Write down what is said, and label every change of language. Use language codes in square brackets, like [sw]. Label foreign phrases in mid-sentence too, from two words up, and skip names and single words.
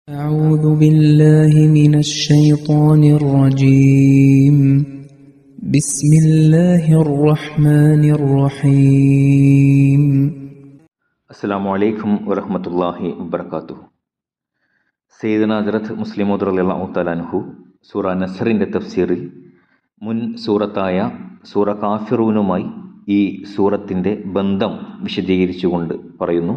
[ar] أعوذ بالله من الشيطان الرجيم بسم الله الرحمن الرحيم السلام عليكم ورحمة الله وبركاته. [ml] സയ്യിദുന ഹദ്റത്ത് മുസ്ലിം മൗഊദ് [ar] رضي الله تعالى عنه [ml] സൂറ നസ്റിൻ്റെ തഫ്സീറിൽ മുൻ സൂറത്തായ സൂറ കാഫിറൂനുമായി ഈ സൂറത്തിൻ്റെ ബന്ധം വിശദീകരിച്ചുകൊണ്ട് പറയുന്നു.